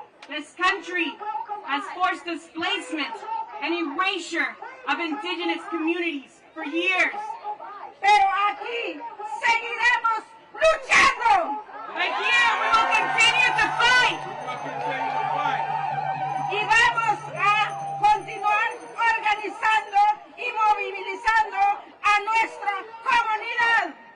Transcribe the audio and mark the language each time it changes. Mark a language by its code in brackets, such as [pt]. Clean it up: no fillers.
[en] This country has forced displacement and erasure of indigenous communities for years. [es] Pero aquí seguiremos luchando. [en] But here we will continue to fight. [es] Y vamos a continuar organizando y movilizando a nuestra comunidad.